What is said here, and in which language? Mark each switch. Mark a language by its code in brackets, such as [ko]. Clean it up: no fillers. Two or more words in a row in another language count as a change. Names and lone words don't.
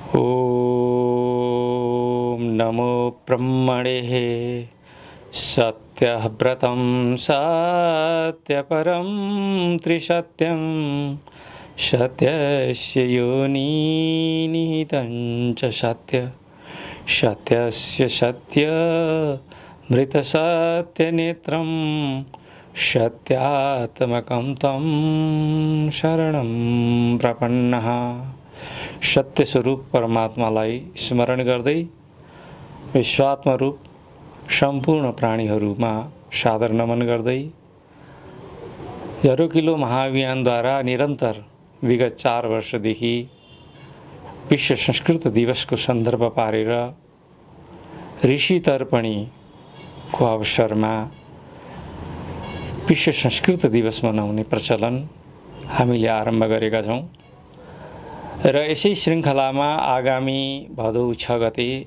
[sa] ॐ नमो ब्रह्मणे सत्यव्रतं सत्यपरं त्रिसत्यं सत्यस्य योनिनिहितं च सत्यस्य सत्यमृतसत्यनेत्रं सत्यात्मकं तं शरणं प्रपन्नः। [ne] सत्य स्वरूप परमात्मालाई स्मरण गर्दै विश्वात्म रूप सम्पूर्ण प्राणीहरूमा सादर नमन गर्दै झरोकिलो महाअभियानद्वारा निरन्तर विगत 4 वर्षदेखि विश्व संस्कृत दिवसको सन्दर्भ पारेर ऋषि तर्पणीको अवसरमा विश्व संस्कृत दिवस मनाउने प्रचलन हामीले आरम्भ गरेका छौँ र यसै श्रृङ्खलामा आगामी भदौ 6 गते